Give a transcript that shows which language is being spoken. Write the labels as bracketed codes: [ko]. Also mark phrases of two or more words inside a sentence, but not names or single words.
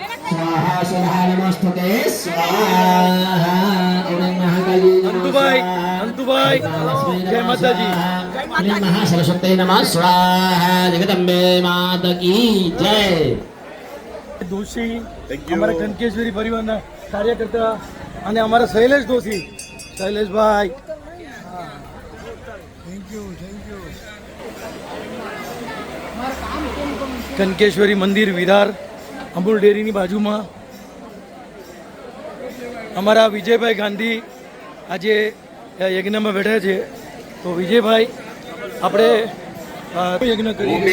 [sa] स्वाहा स्वाहा नमस्तुते स्वाहा ओम महाकाली [gu] અંતુભાઈ અંતુભાઈ જય માતાજી [sa] ओम महासरस्वती नमः स्वाहा [hi] जगदम्बे माता की जय [gu] દોશી અમારા કનકેશ્વરી પરિવારના કાર્યકર્તા અને અમારા શૈલેષ દોશી શૈલેષભાઈ કનકેશ્વરી મંદિર વિરાર અમૂલ ડેરીની બાજુમાં અમારા વિજયભાઈ ગાંધી આજે યજ્ઞમાં બેઠા છે તો વિજયભાઈ આપણે યજ્ઞ કરીએ